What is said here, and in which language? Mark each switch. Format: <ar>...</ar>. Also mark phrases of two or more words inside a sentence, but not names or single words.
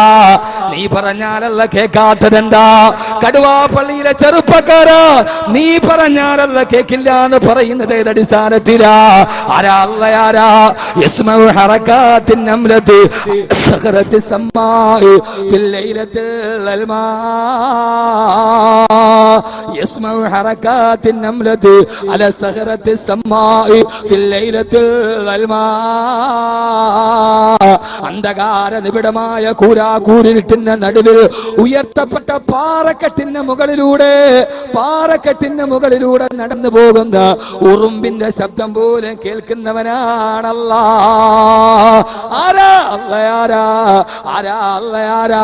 <ml>നീ പറഞ്ഞാലല്ല കേൾക്കാത്തതെന്താ? കടുവാ പള്ളിയിലെ ചെറുപ്പക്കാരാ, നീ പറഞ്ഞാലല്ല കേൾക്കില്ല എന്ന് പറയുന്നത് ഏതടിസ്ഥാനത്തിലാ? ആരാ അല്ലയാരാ?</ml> <ar>يسمع حركات النملة صخرة الصماء في الليلة يسمع حركات النملة على صخرة السماء في الليلة الظلماء.</ar> <ml>അന്ധകാര നിബിഡമായ കൂരാകൂരിട്ടിന്റെ നടുവിൽ ഉയർത്തപ്പെട്ട പാറക്കെട്ടിന്റെ മുകളിലൂടെ നടന്നു പോകുന്ന ഉറുമ്പിന്റെ ശബ്ദം പോലും കേൾക്കുന്നവനാണല്ലാ. ആരാ അല്ലയാരാ? ആരാ അല്ലയാരാ?</ml>